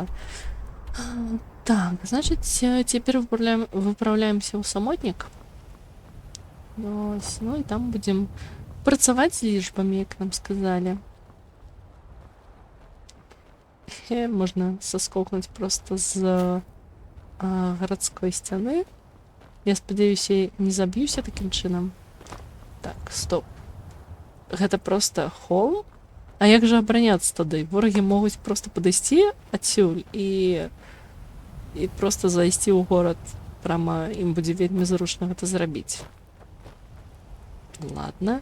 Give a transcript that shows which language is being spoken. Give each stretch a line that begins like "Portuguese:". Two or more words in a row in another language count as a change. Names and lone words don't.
Belarusian: Так, значыць, цяпер выпраўляемся ў самотнік. Вось, ну і там будзем працаваць з лічбамі, як нам сказалі.
Ukrainian: Можна соскокнути просто з городської стіни. Я сподіваюся, я не заб'юся таким чином.
Belarusian: Так, стоп. Гэта просто холм? А як жа абараняцца тады? Ворагі могуць просто падысці адсюль і просто зайсці ў горад. Прама ім будзе вельмі зручна гэта зрабіць. Ладно.